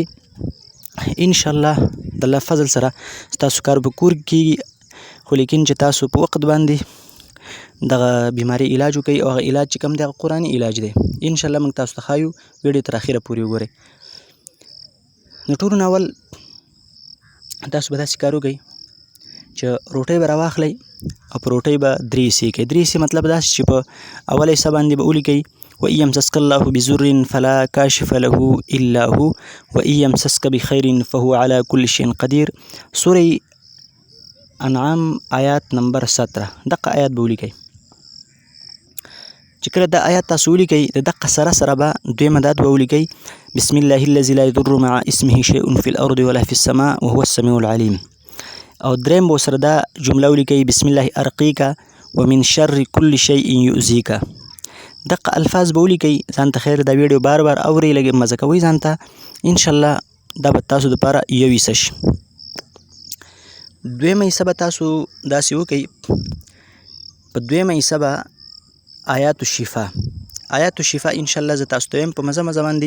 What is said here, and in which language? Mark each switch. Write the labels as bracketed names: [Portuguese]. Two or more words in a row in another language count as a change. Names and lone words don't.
[Pashto] انشاءالله د الله فضل سره ستاسو کار به کور کېږي، خو لیکن چې تاسو په وخت باندې دغه بیماري علاج وکړئ او هغه علاج چې کوم دی هغه قرآني علاج دی. انشاءالله موږ تاسو ته ښایو، ویډیو تر اخره پورې وګورئ. نو ټولو نه اول تاسو به داسې کار وکئ چې روټۍ به راواخلئ او په روټۍ به درې حصې کوئ. درې حصې مطلب داسې چې په اوله حصه باندې به ولیکئ [Arabic] وإن يمسسك الله بضر فلا كاشف له إلا هو وإن يمسسك بخير فهو على كل شيء قدير. [Pashto] سورة انعام آیات نمبر 17 دقه آیات به ولیکئ. چې کله دا آیات تاسو ولیکئ د دقه سره سره به دویمه داد به ولیکئ [Arabic] بسم الله الذي لا يضر مع اسمه شيء في الأرض ولا في السماء وهو السميع العليم. [Pashto] او دریم به سره دا جمله ولیکئ [Arabic] بسم الله أرقيك ومن شر كل شيء يؤذيك. [Pashto] دقه الفاظ به ولیکئ. ځان ته خیر دا ویډیو بار بار اورئ، لږ مزه کوئ ځان ته. انشاءالله دا به تاسو دپاره یو حصه شي. دویمه حصه به تاسو داسې وکئ. په دویمه حصه به [Arabic] آیات الشفا [Pashto] انشاءالله زه تاسو ته وایم په مزه مزه باندې.